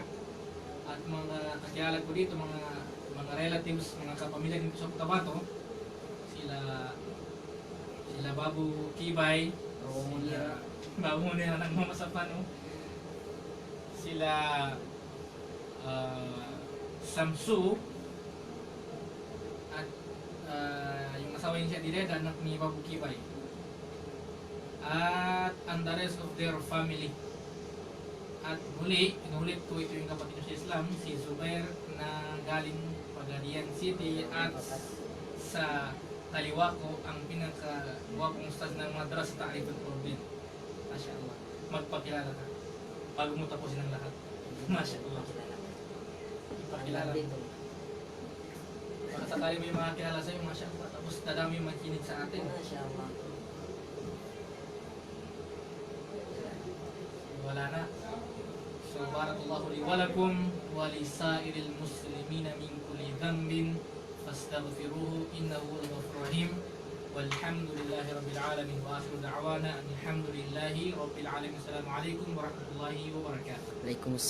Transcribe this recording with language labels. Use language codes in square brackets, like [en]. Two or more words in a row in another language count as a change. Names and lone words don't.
[tl] At mga kakilala ko dito, mga relatives, mga kapamilya dito sa Cotabato, sila Babu Kibay, sila Babu nila nagmamasapan, no? Sila Samsu, at yung asawa niya si Direda, anak ni Babu Kibay, [en] at and the rest of their family. [tl] At muli, inulit ko, ito yung kapatid sa Islam, si Zubair, na galing Pagadian City, at sa kaliwa ko ang pinaka-guwapong ustad ng Madrasa Ta'riful Quran. MashaAllah. Magpakilala ka bago mo tapusin ang lahat. MashaAllah. Ipakilala mo. Baka sakali may mga kilala sa'yo, MashaAllah. Tapos dadami yung makinig sa atin. MashaAllah. Wala na. So, [ar] بارك الله لي ولكم ولسائر المسلمين من كل ذنب فاستغفروه إنه الغفور الرحيم. والحمد لله رب العالمين وآخر دعوانا الحمد لله رب العالمين. السلام عليكم ورحمة الله وبركاته.